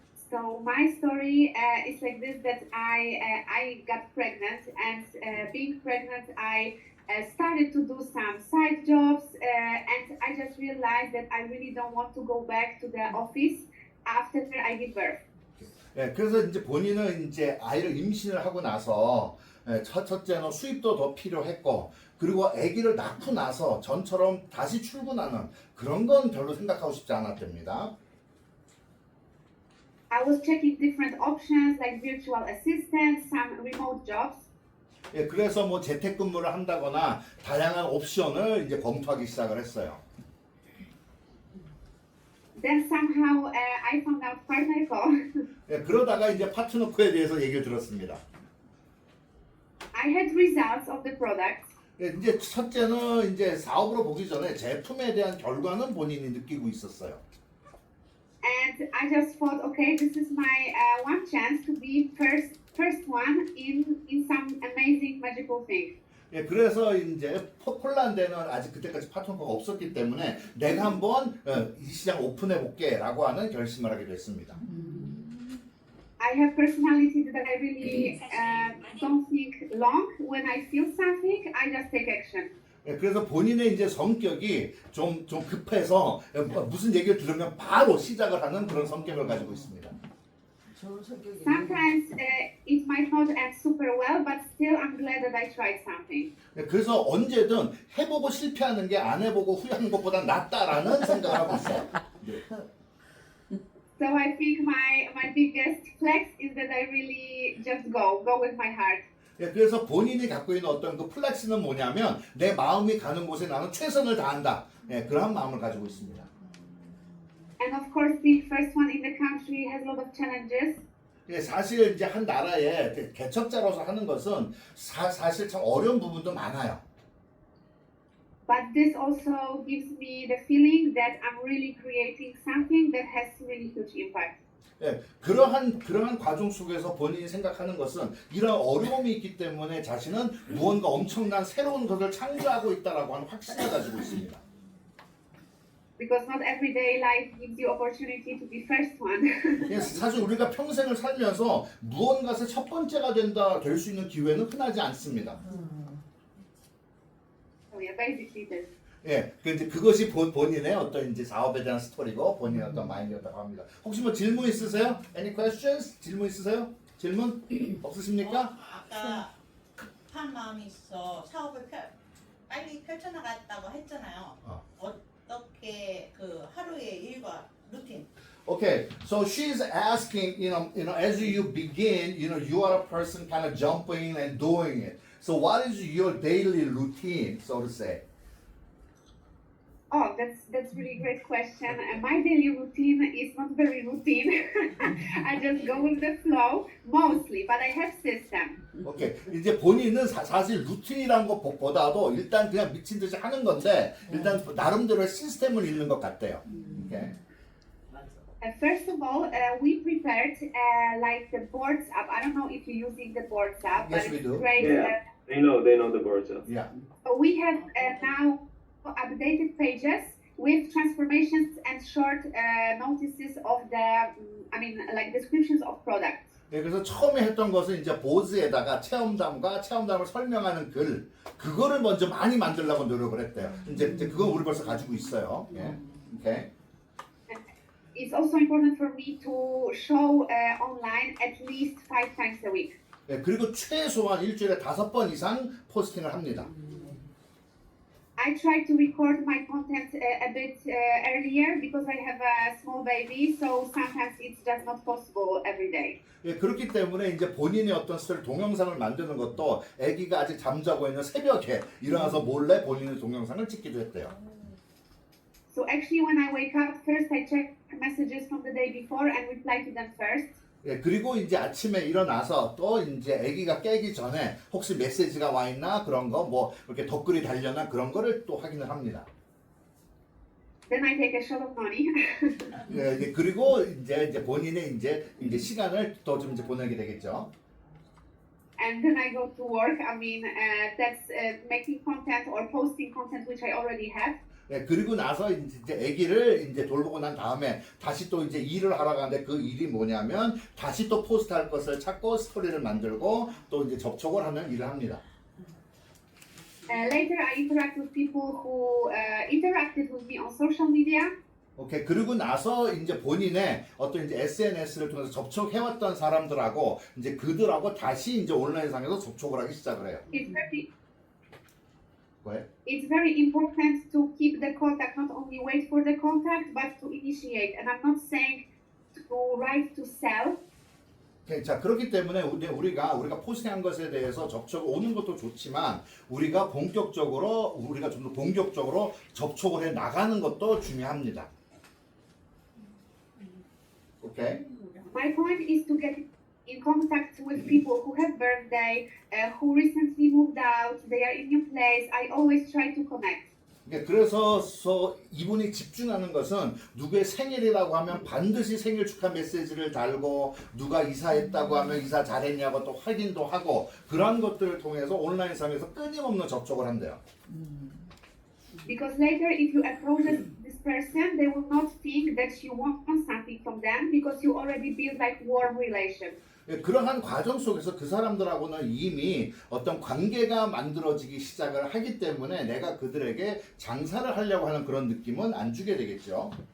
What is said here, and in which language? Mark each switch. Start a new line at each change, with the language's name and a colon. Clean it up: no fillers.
English: So my story is like this: that I got pregnant, and being pregnant, I started to do some side jobs, and I just realized that I really don't want to go back to the office after I give birth.
Korean: 예, 그래서 이제 본인은 이제 아이를 임신을 하고 나서 첫째는 수입도 더 필요했고 그리고 아기를 낳고 나서 전처럼 다시 출근하는 그런 건 별로 생각하고 싶지 않았답니다.
English: I was checking different options like virtual assistant, some remote jobs.
Korean: 예, 그래서 뭐 재택근무를 한다거나 다양한 옵션을 이제 검토하기 시작을 했어요.
English: Then somehow I found out PartnerCo.
Korean: 예, 그러다가 이제 파트너코에 대해서 얘기를 들었습니다.
English: I had results of the product.
Korean: 예, 이제 첫째는 이제 사업으로 보기 전에 제품에 대한 결과는 본인이 느끼고 있었어요.
English: And I just thought, okay, this is my one chance to be first one in some amazing magical thing.
Korean: 예, 그래서 이제 폴란드에는 아직 그때까지 파트너가 없었기 때문에 내가 한번 이 시장 오픈해 볼게라고 하는 결심을 하게 됐습니다.
English: I have personality that I really don't think long. When I feel something, I just take action.
Korean: 예, 그래서 본인의 이제 성격이 좀 급해서 무슨 얘기를 들으면 바로 시작을 하는 그런 성격을 가지고 있습니다. 좋은 성격이.
English: Sometimes it might not end super well, but still I'm glad that I tried something.
Korean: 예, 그래서 언제든 해보고 실패하는 게 안 해보고 후회하는 것보다 낫다라는 생각을 하고 있어요. 네.
English: So I think my biggest flex is that I really just go with my heart.
Korean: 예, 그래서 본인이 갖고 있는 어떤 그 플렉스는 뭐냐면 내 마음이 가는 곳에 나는 최선을 다한다. 예, 그러한 마음을 가지고 있습니다.
English: And of course, being first one in the country has a lot of challenges.
Korean: 예, 사실 이제 한 나라의 개척자로서 하는 것은 사실 참 어려운 부분도 많아요.
English: but this also gives me the feeling that I'm really creating something that has really huge impact.
Korean: 예, 그러한 과정 속에서 본인이 생각하는 것은 이런 어려움이 있기 때문에 자신은 무언가 엄청난 새로운 것을 창조하고 있다라고 하는 확신을 가지고 있습니다.
English: Because not everyday life gives you opportunity to be first one.
Korean: 예, 사실 우리가 평생을 살면서 무언가의 첫 번째가 될 수 있는 기회는 흔하지 않습니다.
English: So yeah, basically this.
Korean: 예, 이제 그것이 본인의 어떤 이제 사업에 대한 스토리고 본인의 어떤 마인드였다고 합니다. 혹시 뭐 질문 있으세요?
English: Any questions?
Korean: 질문 있으세요? 질문 없으십니까? 아까 급한 마음이 있어 사업을 빨리 펼쳐나갔다고 했잖아요. 어떻게 그 하루의 일과 루틴?
English: Okay, so she's asking, as you begin, you are a person kind of jumping and doing it. So what is your daily routine, so to say? Oh, that's really great question. And my daily routine is not very routine. I just go with the flow mostly, but I have system.
Korean: 오케이. 이제 본인은 사실 루틴이란 것보다도 일단 그냥 미친 듯이 하는 건데 일단 나름대로의 시스템을 읽는 것 같대요. 오케이.
English: First of all, we prepared like the boards app. I don't know if you're using the boards app, Yes, but we it's do. great. Yeah, they know the boards. Yeah. We have now updated pages with transformations and short notices of the, like descriptions of products.
Korean: 예, 그래서 처음에 했던 것은 이제 보드에다가 체험담과 체험담을 설명하는 글 그거를 먼저 많이 만들려고 노력을 했대요. 이제 그건 우리 벌써 가지고 있어요. 예. 오케이.
English: It's also important for me to show online at least 5 times a week.
Korean: 예, 그리고 최소한 일주일에 5번 이상 포스팅을 합니다.
English: I try to record my content a bit earlier because I have a small baby, so sometimes it's just not possible every day.
Korean: 예, 그렇기 때문에 이제 본인의 어떤 스타일 동영상을 만드는 것도 아기가 아직 잠자고 있는 새벽에 일어나서 몰래 본인의 동영상을 찍기도 했대요.
English: So actually when I wake up, first I check messages from the day before and reply to them first.
Korean: 예, 그리고 이제 아침에 일어나서 또 이제 아기가 깨기 전에 혹시 메시지가 와 있나 그런 거 뭐 이렇게 댓글이 달려나 그런 거를 또 확인을 합니다.
English: Then I take a shot of money.
Korean: 예, 이제 그리고 이제 본인의 이제 시간을 또 좀 이제 보내게 되겠죠.
English: And then I go to work. That's making content or posting content which I already have.
Korean: 예, 그리고 나서 이제 아기를 이제 돌보고 난 다음에 다시 또 이제 일을 하러 가는데 그 일이 뭐냐면 다시 또 포스트할 것을 찾고 스토리를 만들고 또 이제 접촉을 하는 일을 합니다.
English: Later I interact with people who interacted with me on social media.
Korean: 오케이. 그리고 나서 이제 본인의 어떤 이제 SNS를 통해서 접촉해왔던 사람들하고 이제 그들하고 다시 이제 온라인상에서 접촉을 하기 시작을 해요.
English: It's very important to keep the contact, not only wait for the contact, but to initiate. And I'm not saying to write to sell.
Korean: 오케이. 자, 그렇기 때문에 우리가 포스팅한 것에 대해서 접촉 오는 것도 좋지만 우리가 좀 더 본격적으로 접촉을 해 나가는 것도 중요합니다. 오케이.
English: My point is to get in contact with people who have birthday, who recently moved out, they are in new place. I always try to connect.
Korean: 그래서 이분이 집중하는 것은 누구의 생일이라고 하면 반드시 생일 축하 메시지를 달고 누가 이사했다고 하면 이사 잘했냐고 또 확인도 하고 그런 것들을 통해서 온라인상에서 끊임없는 접촉을 한대요.
English: Because later if you approach this person, they will not think that you want something from them because you already build like warm relation.
Korean: 그러한 과정 속에서 그 사람들하고는 이미 어떤 관계가 만들어지기 시작을 하기 때문에 내가 그들에게 장사를 하려고 하는 그런 느낌은 안 주게 되겠죠.